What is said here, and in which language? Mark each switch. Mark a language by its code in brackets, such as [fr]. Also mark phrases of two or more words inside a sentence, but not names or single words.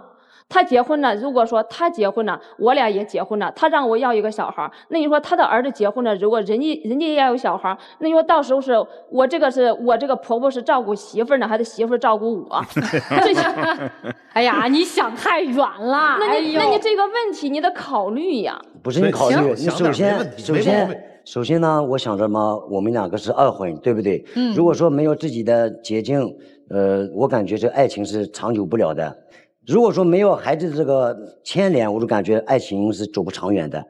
[zh] 他結婚了，如果說他結婚了，我倆也結婚了，他讓我要一個小孩，那你說他的兒子結婚了，如果人家也要有小孩，那你說到時候是我這個婆婆是照顧媳婦呢，還是媳婦照顧我？哎呀，你想太遠了。那你這個問題你得考慮呀。不是你考慮，你首先呢，我想着嘛，我們2個是二婚，對不對？如果說沒有自己的結晶，我感覺這愛情是長久不了的。如果說沒有孩子這個牽連，我就感覺愛情是走不長遠的。